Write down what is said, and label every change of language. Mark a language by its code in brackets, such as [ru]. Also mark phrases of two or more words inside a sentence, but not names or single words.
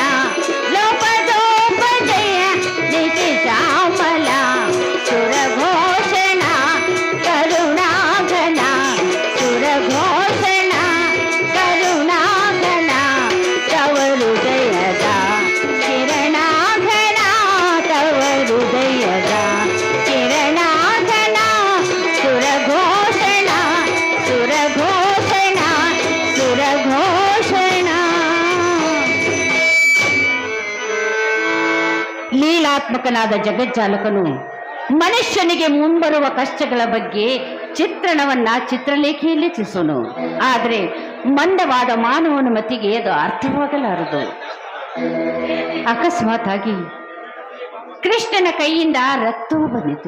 [kn] ಲೋಪದೋಪಜಯ ನಿತ್ಯ ಶ್ಯಾಮಲ ಸುರಘೋಷಣ ಕರುಣಾಘನ ಸುರಘೋಷಣ ಕರುಣಾಘನ ತವ ಹೃದಯದ ಕಿರಣಾಘನ ತವ ಹೃದಯದ ಕಿರಣಾಘನ ಸುರಘೋಷಣ ಸುರಘೋಷಣ ಸುರಘೋಷಣ. ಲೀಲಾತ್ಮಕನಾದ ಜಗಜ್ಜಾಲಕನು ಮನುಷ್ಯನಿಗೆ ಮುಂಬರುವ ಕಷ್ಟಗಳ ಬಗ್ಗೆ ಚಿತ್ರಣವನ್ನ ಚಿತ್ರಲೇಖೆಯಲ್ಲಿ ತಿಳಿಸೋನು. ಆದರೆ ಮಂದವಾದ ಮಾನವನ ಮತಿಗೆ ಅದು ಅರ್ಥವಾಗಲಾರದು. ಅಕಸ್ಮಾತ್ ಆಗಿ ಕೃಷ್ಣನ ಕೈಯಿಂದ ರಕ್ತವು ಬಂದಿತು.